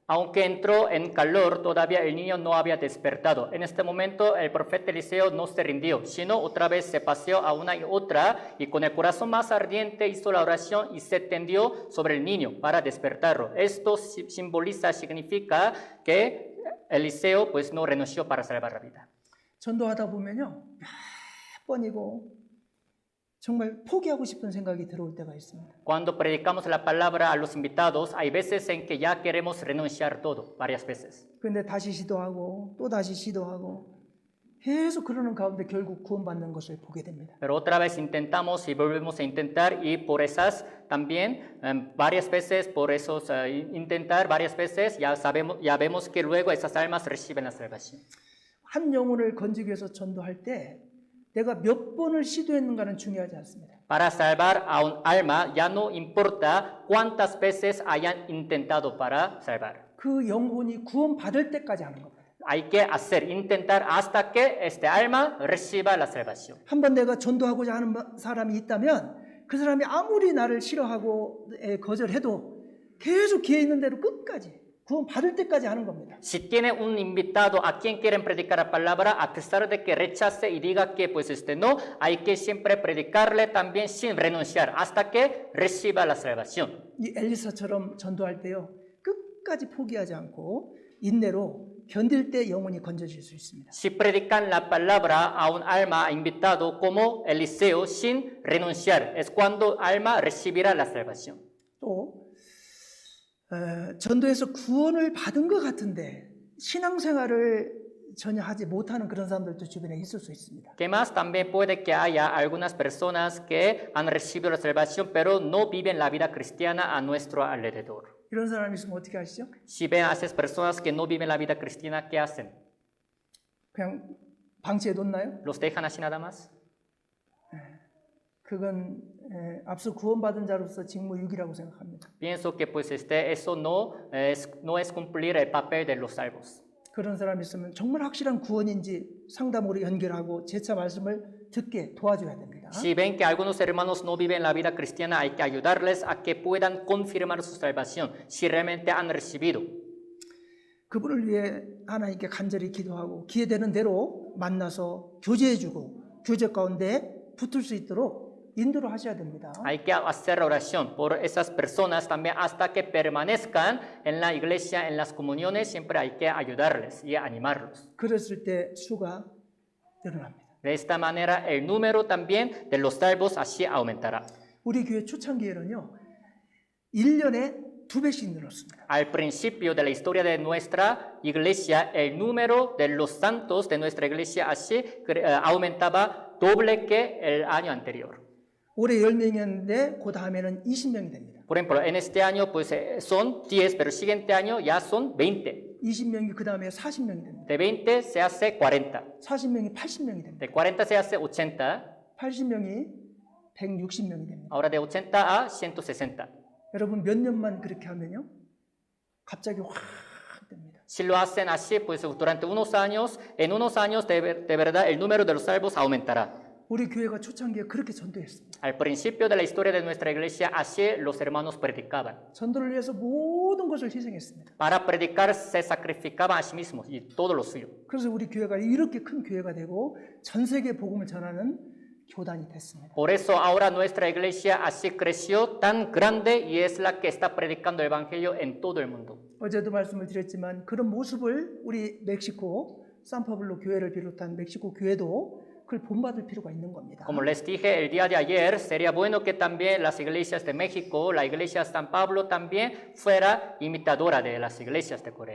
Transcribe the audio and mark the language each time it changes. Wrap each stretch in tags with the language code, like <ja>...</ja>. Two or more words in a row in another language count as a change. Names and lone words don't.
<es>Aunque entró en calor, todavía el niño no había despertado. En este momento el profeta Eliseo no se rindió, sino otra vez se paseó a una y otra y con el corazón más ardiente hizo la oración y se tendió sobre el niño para despertarlo. Esto simboliza, significa que Eliseo pues no renunció para salvar la vida.</es> <ko>전도하다 보면요 몇 번이고 정말 포기하고 싶은 생각이 들어올 때가 있습니다.</ko> <es>Cuando predicamos la palabra a los invitados, hay veces en que ya queremos renunciar todo, varias veces.</es> <ko>그런데 다시 시도하고 또 다시 시도하고 계속 그러는 가운데 결국 구원받는 것을 보게 됩니다.</ko> <es>Pero otra vez intentamos y volvemos a intentar y por esas también varias veces, por esos intentar varias veces, ya vemos que luego esas almas reciben la salvación.</es> <ko>한 영혼을 건지기 위해서 전도할 때 내가 몇 번을 시도했는가는 중요하지 않습니다.</ko> <es>Para salvar a un alma ya no importa cuántas veces hayan intentado para salvar.</es> <ko>그 영혼이 구원받을 때까지 하는 겁니다.</ko> <es>Hay que intentar hasta que este alma reciba la salvación.</es> <ko>한번 내가 전도하고자 하는 사람이 있다면 그 사람이 아무리 나를 싫어하고 거절해도 계속 기회 있는 대로 끝까지 구원받을 때까지 하는 겁니다.</ko> <es>Si tiene un invitado a quien quieren predicar la palabra, a pesar de que rechace y diga que pues no, hay que siempre predicarle también sin renunciar hasta que reciba la salvación.</es> <ko>이 엘리사처럼 전도할 때요 끝까지 포기하지 않고 인내로 견딜 때 영혼이 건져질 수 있습니다.</ko> <es>Si predican la palabra a un alma invitado como Eliseo sin renunciar, es cuando alma recibirá la salvación.</es> <ko>또 전도에서 구원을 받은 것 같은데 신앙생활을 전혀 하지 못하는 그런 사람들도 주변에 있을 수 있습니다.</ko> <es>¿Qué más? También puede que haya algunas personas que han recibido la salvación, pero no viven la vida cristiana a nuestro alrededor.</es> <ko>이런 사람이 있으면 어떻게 하시죠?</ko> <es>Si ven a esas personas que no viven la vida cristiana, ¿qué hacen?</es> <ko>그냥 방치해 놓나요?</ko> <es>¿Los dejan así nada más?</es> <ko>그건 앞서 구원받은 자로서 직무유기라고 생각합니다.</ko> <es>Pienso que pues eso no es cumplir el papel de los salvos.</es> <ko>그런 사람이 있으면 정말 확실한 구원인지 상담으로 연결하고 재차 말씀을 듣게 도와줘야 됩니다.</ko> <es>Si ven que algunos hermanos no viven la vida cristiana, hay que ayudarles a que puedan confirmar su salvación, si realmente han recibido.</es> <ko>그분을 위해 하나님께 간절히 기도하고 기회되는 대로 만나서 교제해주고 교제 가운데 붙을 수 있도록 인도를 하셔야 됩니다.</ko> <es>Hay que hacer oración por esas personas también hasta que permanezcan en la iglesia, en las comuniones, siempre hay que ayudarles y animarlos.</es> <ko>그랬을 때 수가 늘어납니다.</ko> <es>De esta manera el número también de los salvos así aumentará.</es> <ko>우리 교회 초창기에는요. 1년에 2배씩 늘었습니다.</ko> <es>Al principio de la historia de nuestra iglesia, el número de los santos de nuestra iglesia así aumentaba doble que el año anterior.</es> <ko>올해 10명이었는데 그 다음에는 20명이 됩니다.</ko> <es>Por ejemplo, en este año pues son 10, pero el siguiente año ya son 20.</es> <ko>20명이 그 다음에 40명이 됩니다.</ko> <es>De 20 se hace 40.</es> <ko>40명이 80명이 됩니다.</ko> <es>De 40 se hace 80.</es> <ko>80명이 160명이 됩니다.</ko> <es>Ahora de 80 a 160.</es> <ko>여러분 몇 년만 그렇게 하면요. 갑자기 확 됩니다.</ko> <es>Si lo hacen así, pues durante unos años, en unos años de verdad el número de los salvos aumentará.</es> <ko>우리 교회가 초창기에 그렇게 전도했습니다.</ko> <es>Al principio de la historia de nuestra iglesia, así los hermanos predicaban.</es> <ko>전도를 위해서 모든 것을 희생했습니다.</ko> <es>Para predicar se sacrificaban a sí mismos y todo lo suyo.</es> <ko>그래서 우리 교회가 이렇게 큰 교회가 되고 전 세계 복음을 전하는 교단이 됐습니다.</ko> <es>Por eso ahora nuestra iglesia así creció tan grande y es la que está predicando el evangelio en todo el mundo.</es> <ko>어제도 말씀을 드렸지만 그런 모습을 우리 멕시코 산파블로 교회를 비롯한 멕시코 교회도 그걸 본받을 필요가 있는 겁니다.</ko> <es>Como les dije el día de ayer, sería bueno que también las iglesias de México, la iglesia de San Pablo también fuera imitadora de las iglesias de Corea.</es>